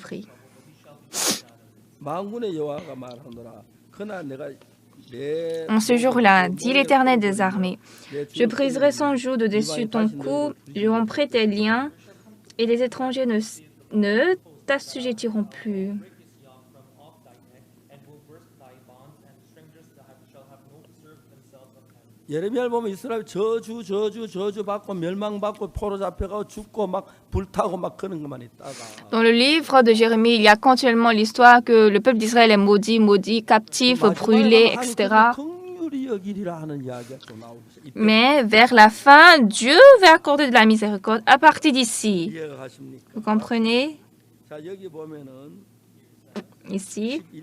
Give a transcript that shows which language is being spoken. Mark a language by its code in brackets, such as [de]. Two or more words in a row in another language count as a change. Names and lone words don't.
[fr] » En ce jour-là, dit l'Éternel des armées, je briserai son joug de dessus ton cou, je romprai tes liens, et les étrangers ne t'assujettiront plus. [ko] 예레미야를 보면 이스라엘 저주 받고 멸망받고 포로 잡혀가고 죽고 막 불타고 막 그런 것만 있다가. [fr] Dans le livre de Jérémie, il y a continuellement l'histoire que le peuple d'Israël est maudit, captif, brûlé, etc. Mais vers la fin, Dieu va accorder de la miséricorde à partir d'ici. Vous comprenez? Ici.